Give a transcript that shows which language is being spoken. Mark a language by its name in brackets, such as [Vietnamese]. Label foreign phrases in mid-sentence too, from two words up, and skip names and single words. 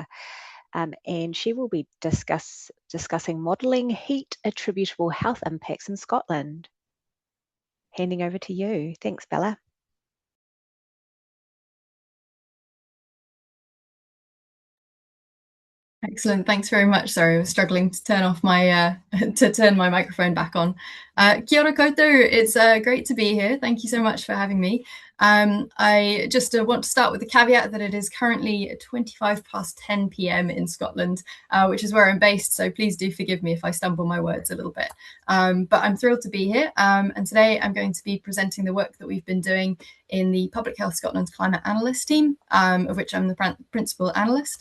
[English] And she will be discussing modelling heat-attributable health impacts in Scotland. Handing over to you. Thanks, Bella. Excellent. Thanks very much. Sorry, I was struggling to turn off my turn my microphone back on. [Māori] Kia ora koutou. [English] It's great to be here. Thank you so much for having me. I just want to start with the caveat that it is currently 10:25 p.m. in Scotland, which is where I'm based. So please do forgive me if I stumble my words a little bit. But I'm thrilled to be here. And today I'm going to be presenting the work that we've been doing in the Public Health Scotland's Climate Analyst team, of which I'm the Principal Analyst.